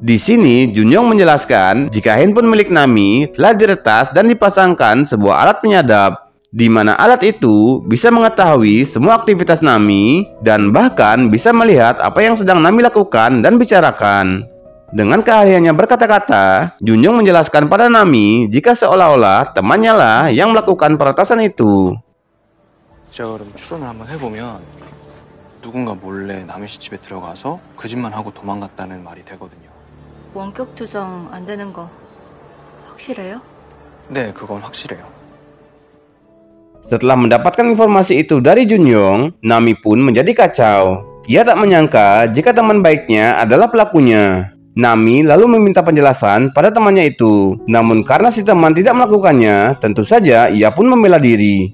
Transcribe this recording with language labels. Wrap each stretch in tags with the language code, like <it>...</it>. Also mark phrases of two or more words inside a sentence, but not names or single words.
<id>Di sini, Junjong menjelaskan jika handphone milik Nami telah diretas dan dipasangkan sebuah alat penyadap, di mana alat itu bisa mengetahui semua aktivitas Nami dan bahkan bisa melihat apa yang sedang Nami lakukan dan bicarakan. Dengan keahliannya berkata-kata, Junjong menjelaskan pada Nami jika seolah-olah temannya lah yang melakukan peretasan itu.</id> <ko>제가 그럼 추론을 한번 해보면 누군가 몰래 남의 씨 집에 들어가서 그 집만 하고 도망갔다는 말이 되거든요. 원격 조정 안 되는 거 확실해요? 네, 그건 확실해요.</ko> <id>Setelah mendapatkan informasi itu dari Junjong, Nami pun menjadi kacau. Ia tak menyangka jika teman baiknya adalah pelakunya. Nami lalu meminta penjelasan pada temannya itu. Namun karena si teman tidak melakukannya, tentu saja ia pun membela diri.</id>